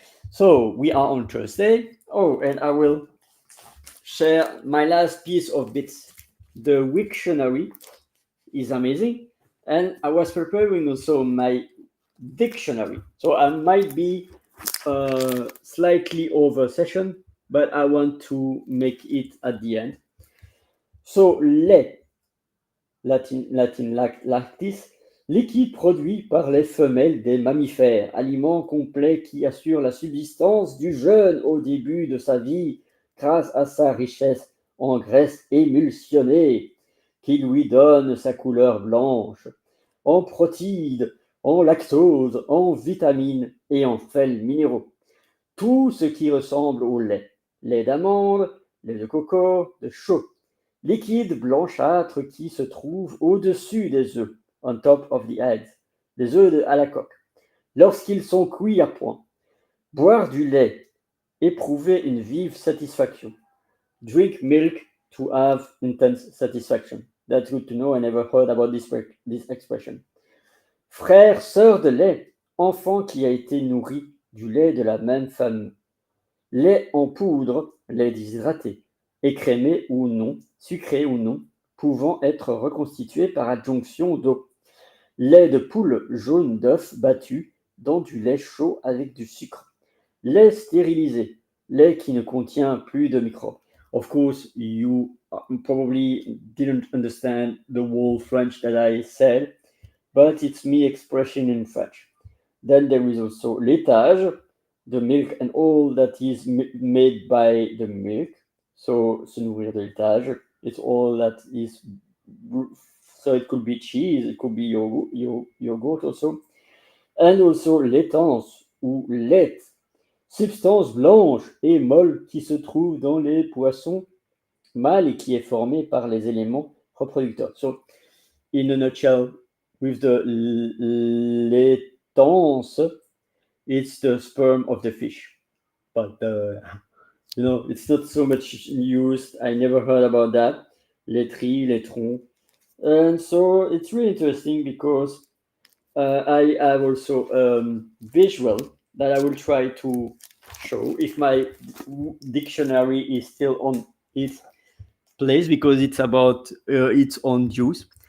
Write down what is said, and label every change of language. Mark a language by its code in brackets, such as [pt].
[en] So we are on Thursday. Oh, and I will share my last piece of bits. The Wiktionary is amazing. And I was preparing also my dictionary. So I might be slightly over session, but I want to make it at the end. [fr] So, lait, lactis, liquide produit par les femelles des mammifères, aliment complet qui assure la subsistance du jeune au début de sa vie grâce à sa richesse en graisse émulsionnée qui lui donne sa couleur blanche, en protides, en lactose, en vitamines et en sels minéraux. Tout ce qui ressemble au lait. Lait d'amande, lait de coco, de chaux. Liquide blanchâtre qui se trouve au-dessus des œufs, [en] on top of the eggs, [fr] des œufs à la coque, lorsqu'ils sont cuits à point. Boire du lait, éprouver une vive satisfaction. [en] Drink milk to have intense satisfaction. That's good to know. I never heard about this expression. [fr] Frère, sœur de lait, enfant qui a été nourri du lait de la même famille. Lait en poudre, lait déshydraté, écrémé ou non, sucré ou non, pouvant être reconstitué par adjonction d'eau. Lait de poule jaune d'œuf battu dans du lait chaud avec du sucre. Lait stérilisé, lait qui ne contient plus de microbes. [en] Of course, you probably didn't understand the whole French that I said, but it's me expressing in French. Then there is also laitage, the milk and all that is made by the milk. So, [fr] se nourrir de laitage, [en] it's all that is. So it could be cheese, it could be yogurt also. And also [fr] laitance ou lait, substance blanche et molle qui se trouve dans les poissons mâles et qui est formée par les éléments reproducteurs. [en] So, in a nutshell, with the laitance, it's the sperm of the fish. But it's not so much used. I never heard about that. Laiterie, laitron. And so it's really interesting because I have also visual that I will try to show if my dictionary is still on its place because it's about its own juice.